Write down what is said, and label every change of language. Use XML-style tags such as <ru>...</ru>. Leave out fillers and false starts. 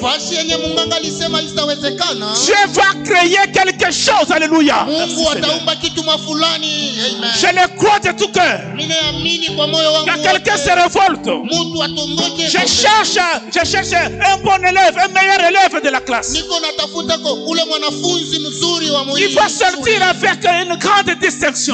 <sw>fasi yenye munganga alisema isitawezekana,</sw> <fr>Dieu va créer quelque chose. Alléluia.</fr> <sw>Mungu ataumba kitu mafulani. Amen.</sw> <fr>Je le crois de tout cœur.</fr> <sw>Ninaamini kwa moyo wangu.</sw> <fr>Quand quelqu'un se révolte,</fr> <sw>mtu atomboke.</sw> <fr>Je cherche un bon élève, un meilleur élève de la classe.</fr> <sw>Niko natafuta ko ule mwanafunzi mzuri wa</sw> <fr>il va sortir avec une grande distinction.</fr>